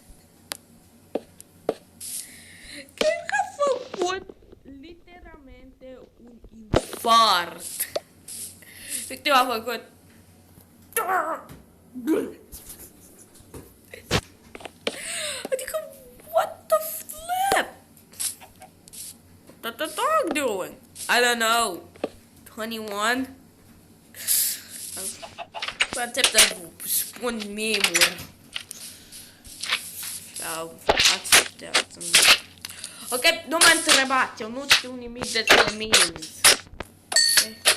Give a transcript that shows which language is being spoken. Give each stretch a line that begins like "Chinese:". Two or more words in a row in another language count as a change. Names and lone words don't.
Romanian: Cred că a făcut literalmente un infart. Uite, a făcut. Adică,
English: what the flip? What the dog doing? I don't know. 21?
Romanian: Încep să spun meme-uri. Sau astea. Ok, nu mă întrebați, eu nu știu nimic despre memes.
English: Okay.